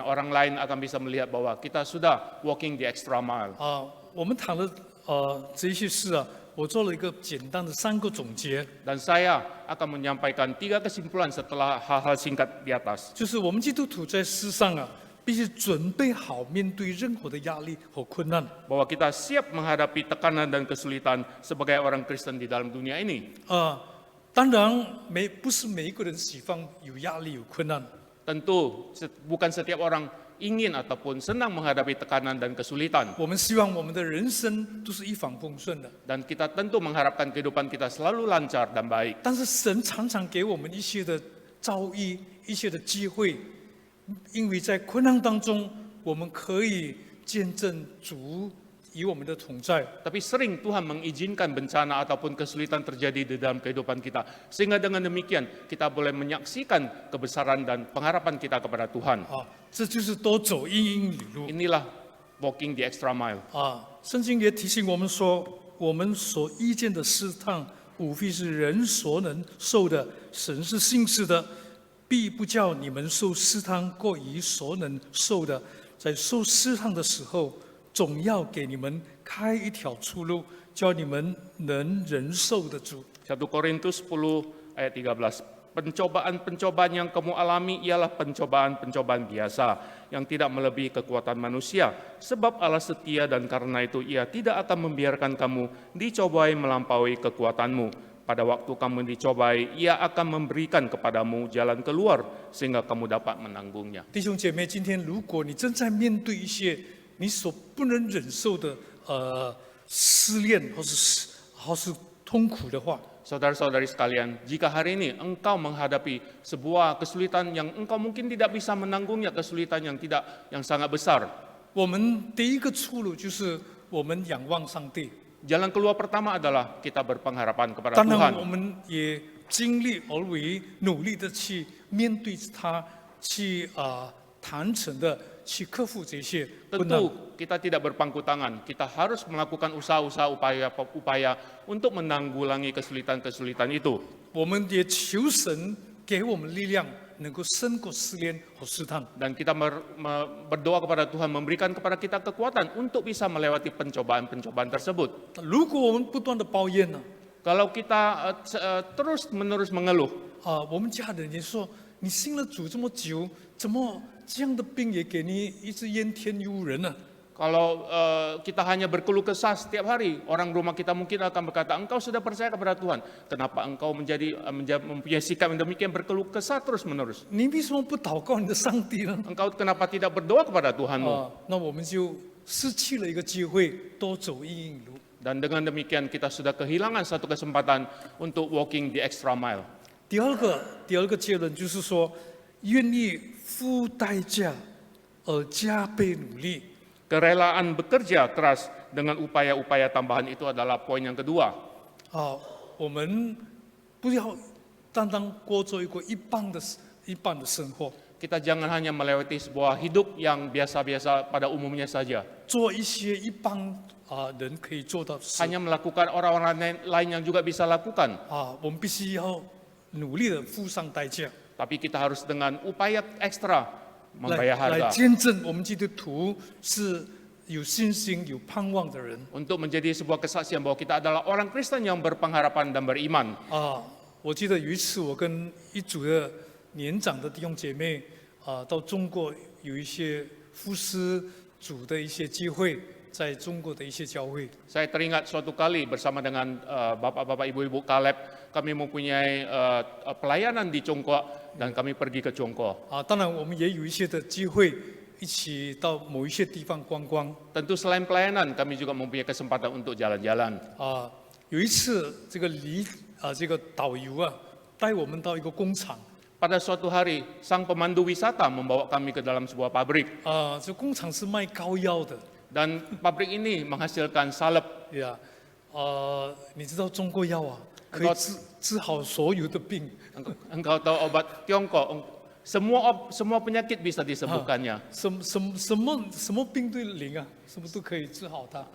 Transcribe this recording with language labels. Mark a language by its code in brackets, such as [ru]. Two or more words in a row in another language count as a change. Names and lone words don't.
[id] Dan orang lain akan bisa melihat bahwa kita sudah [en] walking the extra mile. [zh] 我们谈了这些事我做了一个简单的3个总结， [id] Dan saya akan menyampaikan 3 kesimpulan setelah hal-hal singkat di atas. [zh] 就是我们基督徒在世上必须准备好面对任何的压力和困难。 [id] Bahwa kita siap menghadapi tekanan dan kesulitan sebagai orang Kristen di dalam dunia ini. [zh] 当然不是每一个人喜欢有压力有困难， [id] Tentu bukan setiap orang ingin ataupun senang menghadapi tekanan dan kesulitan. [zh] 我们希望我们的人生都是一帆风顺的。 [id] Dan kita tentu mengharapkan kehidupan kita selalu lancar dan baik. [zh] 但是神常常给我们一些的遭遇，一些的机会，因为在困难当中，我们可以见证主与我们的同在。 [id] Tapi sering Tuhan mengizinkan bencana ataupun kesulitan terjadi di dalam kehidupan kita. Sehingga dengan demikian kita boleh menyaksikan kebesaran dan pengharapan kita kepada Tuhan. [zh] 这就是多走1英里路 [id] Inilah [en] walking the extra mile. [zh] 圣经也提醒我们说，我们所遇见的试探，无非是人所能受的，神是信实的，必不叫你们受试探过于所能受的。在受试探的时候，总要给你们开一条出路，叫你们能忍受得住。 [id] 1 Korintus 10 ayat 13. Pencobaan-pencobaan yang kamu alami ialah pencobaan-pencobaan biasa yang tidak melebihi kekuatan manusia. Sebab Allah setia dan karena itu Ia tidak akan membiarkan kamu dicobai melampaui kekuatanmu. Pada waktu kamu dicobai, Ia akan memberikan kepadamu jalan keluar sehingga kamu dapat menanggungnya. [zh] 弟兄姐妹，今天如果你正在面对一些你所不能忍受的失恋或是痛苦的话， [id] Saudara-saudari sekalian, jika hari ini engkau menghadapi sebuah kesulitan yang engkau mungkin tidak bisa menanggungnya, kesulitan yang sangat besar, [zh] 我们第一个出路就是我们仰望上帝。 [id] jalan keluar pertama adalah kita berpengharapan kepada [zh] 当然，我 [id] Tuhan. [zh] 们也尽力而为，努力的去面对它，去坦诚的去克服这些困难。 [id] Tentu kita tidak berpangku tangan, kita harus melakukan usaha-usaha upaya untuk menanggulangi kesulitan-kesulitan itu. [zh] 我们也求神给我们力量，能够胜过试炼和试探。 [id] Dan kita berdoa kepada Tuhan, memberikan kepada kita kekuatan untuk bisa melewati pencobaan-pencobaan tersebut. [zh] 如果我们不断的抱怨呢， [id] Kalau kita terus-menerus mengeluh, [zh] 我们家人也说你信了主这么久，怎么这样的病也给你一直怨天尤人呢？ [id] kalau kita hanya berkeluh kesah setiap hari, orang rumah kita mungkin akan berkata, engkau sudah percaya kepada Tuhan, kenapa engkau mempunyai sikap yang demikian berkeluh kesah terus-menerus? [zh] 你为什么不祷告你的上帝呢？ [id] Engkau kenapa tidak berdoa kepada Tuhanmu? [zh] 那我们就失去了一个机会，多走一里路。 [id] Dan dengan demikian kita sudah kehilangan satu kesempatan untuk [en] walking the extra mile. [zh] 第二个结论就是说，愿意付代价而加倍努力。 [id] Kerelaan bekerja keras dengan upaya-upaya tambahan itu adalah poin yang kedua. [zh] 我们不要单单过着一个一般的生活， [id] Kita jangan hanya melewati sebuah hidup yang biasa-biasa pada umumnya saja. [zh] 做一些一般人可以做到的事。 [id] Hanya melakukan orang-orang lain yang juga bisa lakukan. [zh] 我们必须要努力的付上代价， [id] Tapi kita harus dengan upaya ekstra membayar [zh] 来 [id] harga [zh] 见证我们基督徒是有信心、有盼望的人。 [id] untuk menjadi sebuah kesaksian bahwa kita adalah orang Kristen yang berpengharapan dan beriman. [zh] 我记得有一次，我跟一组的年长的弟兄姐妹到中国有一些服侍主的一些机会，在中国的一些教会。 [id] Saya teringat suatu kali bersama dengan bapak-bapak, ibu-ibu Kaleb, kami mempunyai pelayanan di Congkok dan kami pergi ke Congkok. [zh] 当然我们也有一些的机会，一起到某一些地方观光。 [id] Tentu selain pelayanan, kami juga mempunyai kesempatan untuk jalan-jalan. [zh] 有一次，这个导游带我们到一个工厂， [id] Pada suatu hari, sang pemandu wisata membawa kami ke dalam sebuah pabrik. [zh] 这工厂是卖膏药的， [id] Dan pabrik ini menghasilkan salep. [zh] 你知道中国药可以治好所有的病， [id] Engkau tahu obat Tiongkok, semua penyakit bisa disembuhkannya. [zh] 什么病都灵什么都可以治好它。